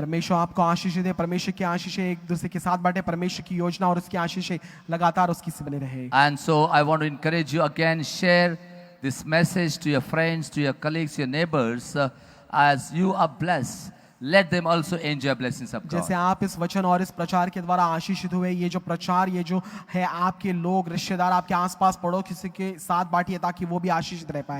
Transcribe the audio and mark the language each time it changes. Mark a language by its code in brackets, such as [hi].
[hi] परमेश्वर आपको आशीष दे, परमेश्वर की आशीषें एक दूसरे के साथ बांटे, परमेश्वर की योजना और उसकी आशीषें लगातार उसकी से बने रहे। [en] And so I want to encourage you again, share this message to your friends, to your colleagues, your neighbors, as you are blessed. Let them also enjoy blessings of [hi] जैसे [en] God. [hi] आप इस वचन और इस प्रचार के द्वारा आशीषित हुए, ये जो प्रचार, ये जो है आपके लोग, रिश्तेदार, आपके आसपास पड़ोसी के साथ बांटिए ताकि वो भी आशीषित रह पाए।